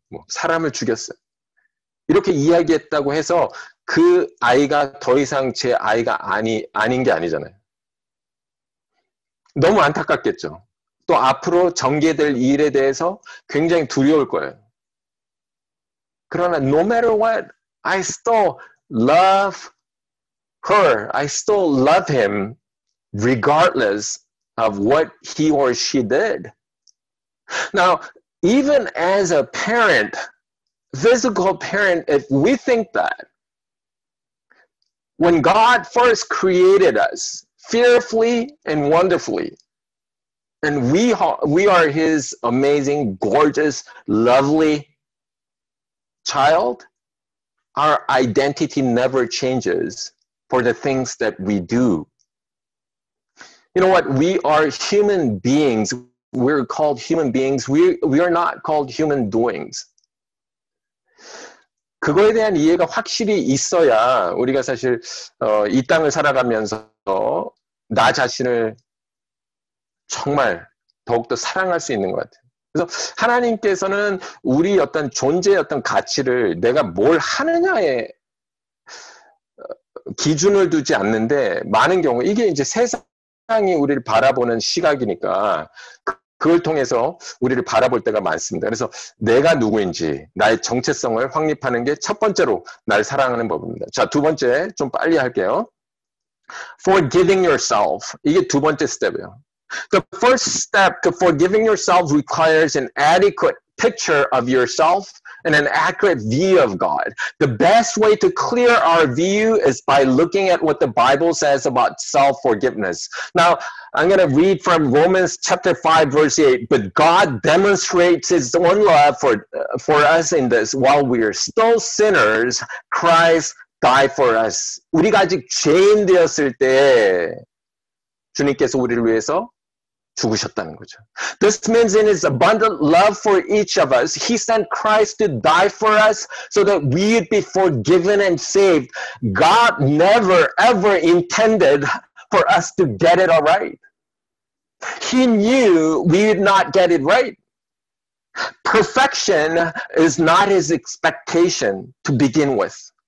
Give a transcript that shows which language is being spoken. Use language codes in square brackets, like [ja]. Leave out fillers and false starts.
[ko] 뭐 사람을 죽였어요. 이렇게 이야기했다고 해서 그 아이가 더 이상 제 아이가 아닌 게 아니잖아요. 너무 안타깝겠죠. 또 앞으로 전개될 일에 대해서 굉장히 두려울 거예요. [en] 그러나 no matter what, I still love her. I still love him regardless of what he or she did. Now, even as a parent, physical parent, if we think that when God first created us fearfully and wonderfully, and we are his amazing, gorgeous, lovely child, our identity never changes for the things that we do. You know what? We are human beings. We're called human beings. We are not called human doings. [ko] 그거에 대한 이해가 확실히 있어야 우리가 사실 이 땅을 살아가면서 나 자신을 정말 더욱더 사랑할 수 있는 것 같아요. 그래서 하나님께서는 우리 어떤 존재의 어떤 가치를 내가 뭘 하느냐에 기준을 두지 않는데, 많은 경우 이게 이제 세상이 우리를 바라보는 시각이니까 그걸 통해서 우리를 바라볼 때가 많습니다. 그래서 내가 누구인지 나의 정체성을 확립하는 게 첫 번째로 날 사랑하는 법입니다. 자, 두 번째 좀 빨리 할게요. [en] Forgiving yourself. [ko] 이게 두 번째 스텝이에요. [en] The first step to forgiving yourself requires an adequate picture of yourself and an accurate view of God. The best way to clear our view is by looking at what the Bible says about self-forgiveness. Now, I'm going to read from Romans chapter 5, verse 8. But God demonstrates his own love for us in this. While we are still sinners, Christ died for us. [ko] 우리가 아직 죄인 되었을 때 주님께서 우리를 위해서 죽으셨다는 거죠. [en] This means in his abundant love for each of us, he sent Christ to die for us so that we would be forgiven and saved. God never ever intended for us to get it all right. He knew we would not get it right. Perfection is not his expectation to begin with.